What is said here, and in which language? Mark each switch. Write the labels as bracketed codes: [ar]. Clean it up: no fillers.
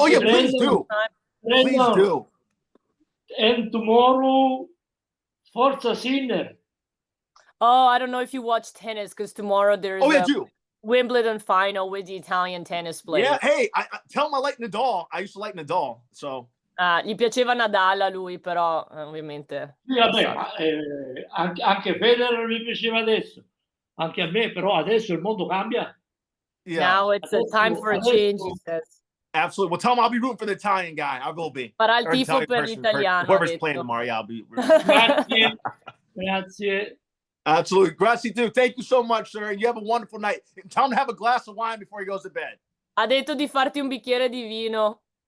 [en] oh yeah, please do. Please do. And tomorrow, Forza Sinner. Oh, I don't know if you watch tennis because tomorrow there's do. Wimbledon final with the Italian tennis players. Yeah, hey, I tell him I like Nadal. I used to like Nadal, so. [it] Gli piaceva Nadal a lui, però ovviamente. Sì, vabbè, ma, anche Federer mi piaceva adesso. Anche a me, però adesso il mondo cambia. [en] Yeah. Now it's a time for a change, he says. Absolutely. Well, tell him I'll be rooting for the Italian guy. I will be. [it] Farà il tifo per l'italiano. [en] Whoever's playing tomorrow, yeah, I'll be rooting. Grazie. Absolutely. Grazie, dude. Thank you so much, sir. You have a wonderful night. Tell him to have a glass of wine before he goes to bed. [it] Ha detto di farti un bicchiere di vino.